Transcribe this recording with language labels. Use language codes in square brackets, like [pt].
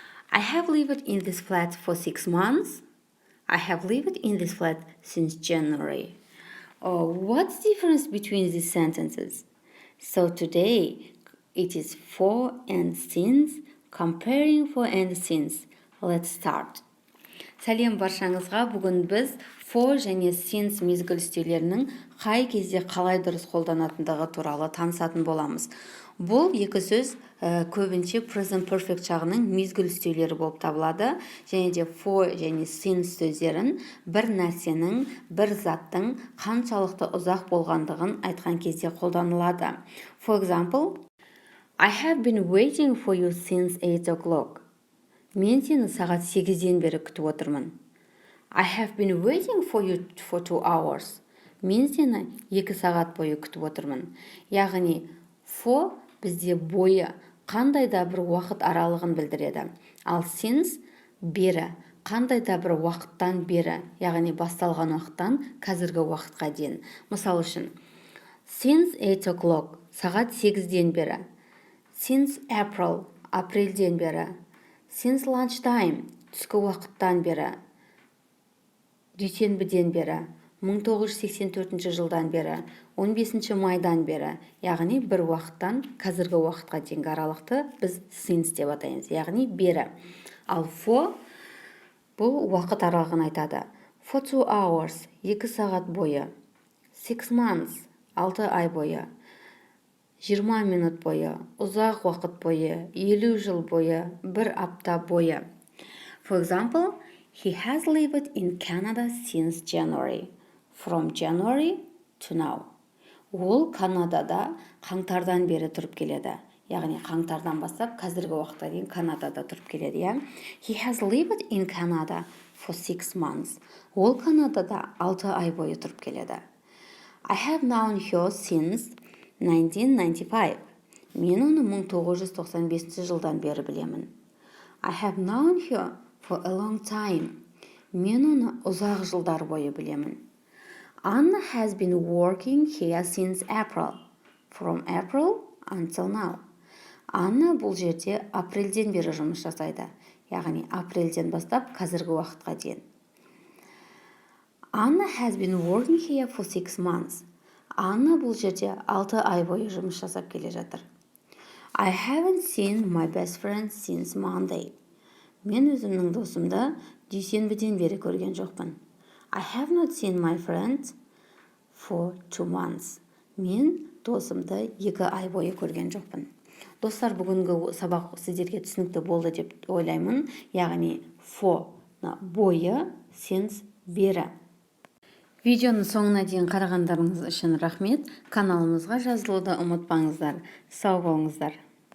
[en] I have lived in this flat for 6 months. I have lived in this flat since January. What's the difference between these sentences? So today it is for and since. Comparing for and since. Let's start. [kk] Сәлем баршаңызға. Бүгін біз for және since мезгіл үстеулерінің қай кезде қалай дұрыс қолданатындығы туралы танысатын боламыз. Бұл екі сөз көбінше present perfect жағының мезгіл үстеулері болып табылады. Және де for және since сөздерін бір нәрсенің, бір заттың қаншалықты ұзақ болғандығын айтқан кезде қолданылады. [en] For example, I have been waiting for you since 8 o'clock. [kk] Мен сені сағат 8-ден бері күтіп отырмын. [en] I have been waiting for you for 2 hours. [kk] Мен сені 2 сағат бойы күтіп отырмын. Яғни, for бізде бойы, қандай да бір уақыт аралығын білдіреді. Ал since бері, қандай да бір уақыттан бері, яғни басталған уақыттан қазіргі уақытқа дейін. Мысал үшін, [en] since 8 o'clock, [kk] сағат 8-ден бері. [en] Since April, [kk] апрельден бері. [en] Since lunchtime, [kk] түскі уақыттан бері. Дүйсенбіден бері. 1984 жылдан бері. 15 майдан бері. Яғни бір уақыттан қазіргі уақытқа дейінгі аралықты біз since деп атаймыз. Яғни бері. Ал for бұл уақыт аралығын айтады. [en] For 2 hours, [kk] 2 сағат бойы. [en] 6 months, [kk] 6 ай бойы. 20 минут бойы, ұзақ уақыт бойы, 50 жыл бойы, 1 апта бойы. [en] For example, he has lived in Canada since January. From January to now. [kk] Ол Канадада қаңтардан бері тұрып келеді. Яғни қаңтардан бастап қазіргі уақытқа дейін Канадада тұрып келеді. [en] He has lived in Canada for 6 months. [kk] Ол Канадада 6 ай бойы тұрып келеді. [en] I have known her since 1995. [kk] Мен оны 1995 жылдан бері білемін. [en] I have known her for a long time. [kk] Мен оны ұзақ жылдар бойы білемін. [en] Anna has been working here since April. From April until now. [kk] Анна бұл жерде апрельден бері жұмыс жасайды. Яғни апрельден бастап қазіргі уақытқа дейін. [en] Anna has been working here for 6 months. [kk] Анна бұл жерде 6 ай бойы жұмыс жасап келе жатыр. [en] I haven't seen my best friend since Monday. [kk] Мен өзімнің досымды дүйсенбіден бері көрген жоқпын. [en] I have not seen my friend for 2 months. [kk] Мен досымды 2 ай бойы көрген жоқпын. Достар, бүгінгі сабақ сіздерге түсінікті болды деп ойлаймын. Яғни for бойы, since бері. Видеоның соңына дейін қарағандарыңыз үшін рахмет. Каналымызға жазылуды ұмытпаңыздар. Сау болыңыздар.